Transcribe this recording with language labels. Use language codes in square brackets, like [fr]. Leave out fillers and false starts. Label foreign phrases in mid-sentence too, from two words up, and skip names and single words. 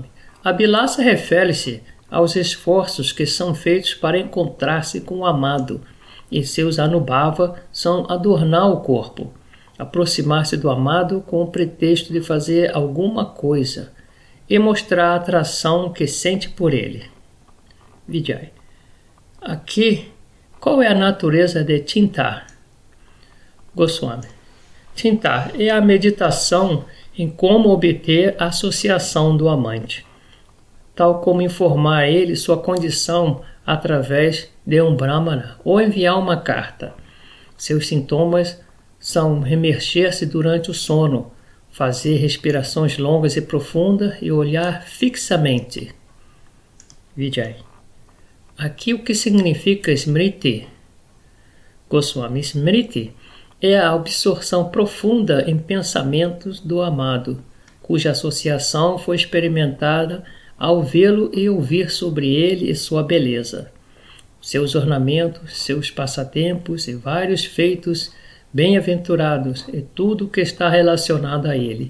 [pt] Abhilasa refere-se aos esforços que são feitos para encontrar-se com o amado, e seus anubhava são adornar o corpo, aproximar-se do amado com o pretexto de fazer alguma coisa e mostrar a atração que sente por ele. Vijay. Aqui, qual é a natureza de Chinta? Goswami. Chinta é a meditação em como obter a associação do amante, tal como informar a ele sua condição através de um brahmana ou enviar uma carta. Seus sintomas são remerger-se durante o sono, fazer respirações longas e profundas e olhar fixamente. Vijay. Aqui o que significa Smriti? Goswami. Smriti é a absorção profunda em pensamentos do amado, cuja associação foi experimentada ao vê-lo e ouvir sobre ele e sua beleza, seus ornamentos, seus passatempos e vários feitos bem-aventurados e tudo o que está relacionado a ele.